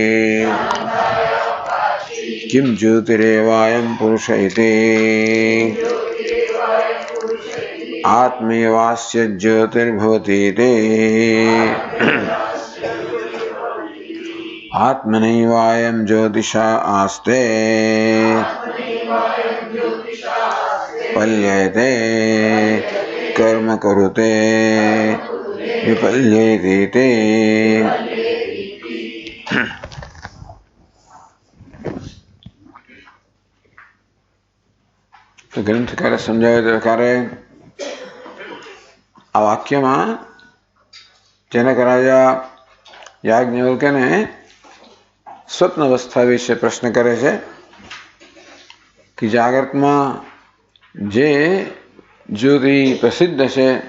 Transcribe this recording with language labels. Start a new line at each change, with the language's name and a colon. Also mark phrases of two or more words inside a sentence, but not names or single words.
Sanskrit: किं ज्योतिरेवायं पुरुष इति आत्मेवास्य ज्योतिर्भवतीति आत्मनैवायं ज्योतिषा आस्ते पल्यते कर्म कुरुते विपल्येते।
Gujarati: તો ગ્રંથકારે સમજાવ્યું પ્રકારે આ વાક્યમાં જનક રાજા યાજ્ઞવલ્ક્યને સ્વપ્ન અવસ્થા વિશે પ્રશ્ન કરે છે કે જાગ્રતમાં જે જ્યોતિ પ્રસિદ્ધ છે,